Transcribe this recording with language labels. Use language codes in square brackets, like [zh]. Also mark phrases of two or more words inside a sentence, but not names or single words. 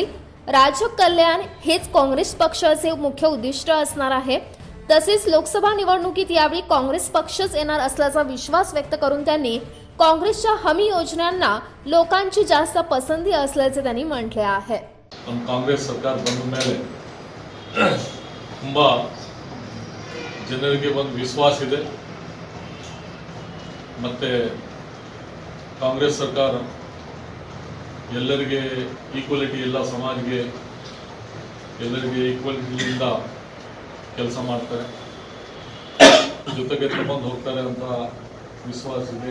[mr] राजकल्याण हेच काँग्रेस पक्षाचे मुख्य उद्दिष्ट असणार आहे। तसेच लोकसभा निवडणुकीत यावेळी काँग्रेस पक्षच येणार असल्याचा विश्वास व्यक्त करून त्यांनी काँग्रेसच्या हमी योजनांना लोकांची जास्त पसंती असल्याचे त्यांनी म्हटले आहे। [kn] काँग्रेस सरकार ಬಂದ ಮೇಲೆ ತುಂಬಾ ಜನರಿಗೆ ಒಂದು ವಿಶ್ವಾಸ ಇದೆ ಮತ್ತೆ ಕಾಂಗ್ರೆಸ್ ಸರ್ಕಾರ ಎಲ್ಲರಿಗೆ ಈಕ್ವಾಲಿಟಿ ಎಲ್ಲ ಸಮಾಜಕ್ಕೆ ಎಲ್ಲರಿಗೆ ಈಕ್ವಾಲಿಟಿಯಿಂದ ಕೆಲಸ ಮಾಡ್ತಾರೆ ಜೊತೆಗೆ ತಗೊಂಡು ಹೋಗ್ತಾರೆ ಅಂತ ವಿಶ್ವಾಸ ಇದೆ।